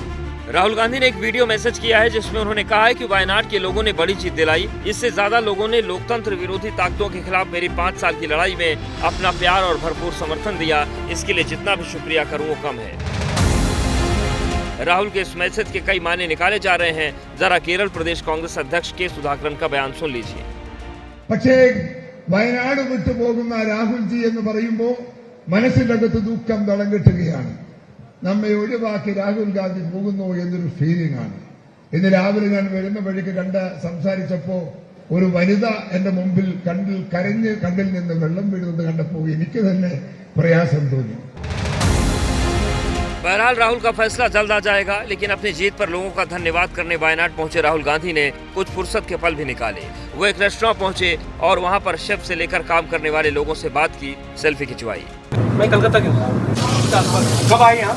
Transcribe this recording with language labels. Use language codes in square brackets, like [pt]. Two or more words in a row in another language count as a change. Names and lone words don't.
[hi] राहुल गांधी ने एक वीडियो मैसेज किया है जिसमें उन्होंने कहा है कि वायनाड के लोगों ने बड़ी जीत दिलाई, इससे ज्यादा लोगों ने लोकतंत्र विरोधी ताकतों के खिलाफ मेरी 5 साल की लड़ाई में अपना प्यार और भरपूर समर्थन दिया, इसके लिए जितना भी शुक्रिया करूं वो कम है। राहुल के इस मैसेज के कई मायने निकाले जा रहे हैं, जरा केरल प्रदेश कांग्रेस अध्यक्ष के सुधाकरन का बयान सुन लीजिए। [ml] പക്ഷേ വയനാട് വിട്ടു പോകുന്ന രാഹുൽജി എന്ന് പറയുമ്പോൾ മനസ്സിനകത്ത് ദുഃഖം തളം കെട്ടുകയാണ്. നമ്മെ ഒഴിവാക്കി രാഹുൽ ഗാന്ധി പോകുന്നു എന്നൊരു ഫീലിംഗ് ആണ്. ഇന്ന് രാവിലെ ഞാൻ വരുന്ന വഴിക്ക് സംസാരിച്ചപ്പോ ഒരു വനിത എന്റെ മുമ്പിൽ കരഞ്ഞ് കണ്ണിൽ നിന്ന് വെള്ളം വീഴുന്നത് കണ്ടപ്പോൾ എനിക്ക് തന്നെ പ്രയാസം തോന്നി. [hi] बहरहाल राहुल का फैसला जल्द आ जाएगा, लेकिन अपनी जीत पर लोगों का धन्यवाद करने वायनाड पहुंचे राहुल गांधी ने कुछ फुर्सत के पल भी निकाले। वो एक रेस्टोरेंट पहुंचे और वहां पर शेफ से लेकर काम करने वाले लोगों से बात की, सेल्फी खिंचवाई। मैं कलकत्ता क्यों? कब आए यहाँ?